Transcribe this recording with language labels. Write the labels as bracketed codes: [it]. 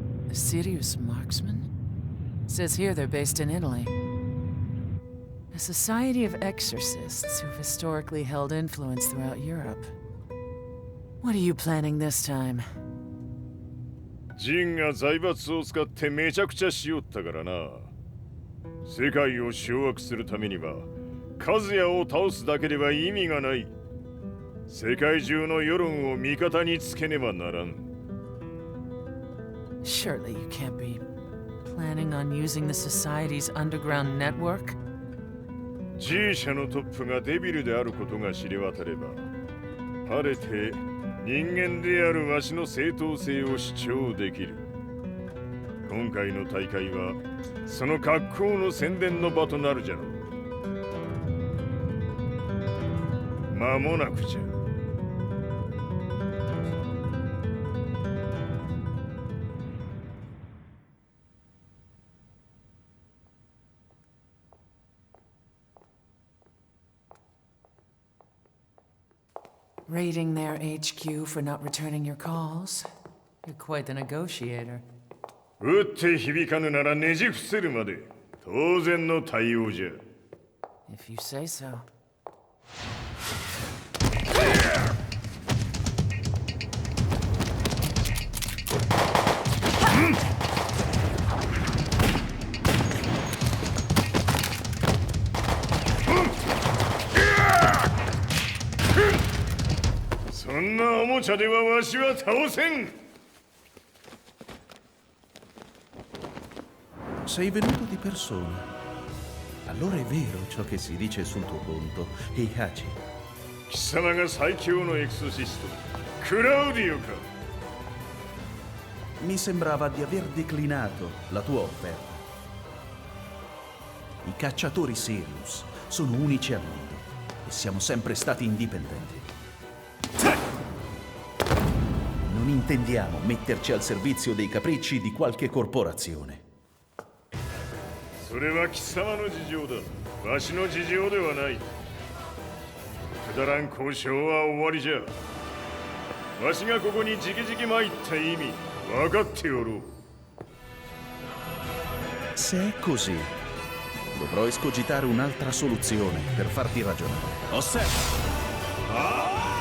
[en] A serious marksman? Says here they're based in Italy. A society of exorcists who've historically held influence throughout Europe. What are you planning this time? [ja] ジンが財閥を使ってめちゃくちゃしよったからな。世界を掌握するためにはカズヤを倒すだけでは意味がない。世界中の世論を味方につけねばならん。 [en] Surely you can't be planning on using the society's underground network? [ja] G 社のトップがデビルであることが知れ渡れば、晴れて人間であるわしの正当性を主張できる。今回の大会はその格好の宣伝の場となるじゃろう。間もなくじゃ。 [en] Raiding their HQ for not returning your calls? You're quite the negotiator. [ja] 撃って響かぬならねじ伏せるまで当然の対応じゃ。 [en] If you say so. [ja] そんなおもちゃではわしは倒せん。 [it] Sei venuto di persona. Allora è vero ciò che si dice sul tuo conto, Heihachi. [ja] 貴様が最強のエクソシスト、クラウディオか。 [it] Mi sembrava di aver declinato la tua offerta. I cacciatori Sirius sono unici al mondo e siamo sempre stati indipendenti. Non intendiamo metterci al servizio dei capricci di qualche corporazione. [ja] それは貴様の事情だ。わしの事情ではない。くだらん交渉は終わりじゃ。わしがここにじきじき参った意味、分かっておろう。 [it] Se è così, dovrò escogitare un'altra soluzione per farti ragionare. Osserva!